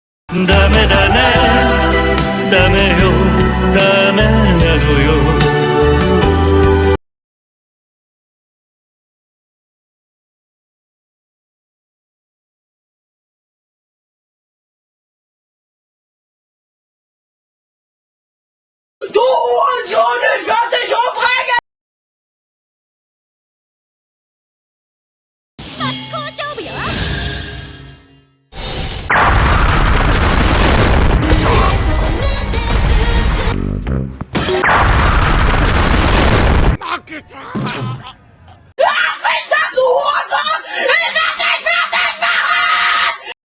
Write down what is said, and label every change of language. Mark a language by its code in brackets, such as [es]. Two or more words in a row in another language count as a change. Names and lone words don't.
[ja] ダメだね、ダメよ、ダメなのよ。 [de] Du Hurensohn, ich werd dich umbringen! [ja] 真っ向勝負よ。 [de] Ach, Wichser, du Hurensohn! Ich werd dich fertig machen!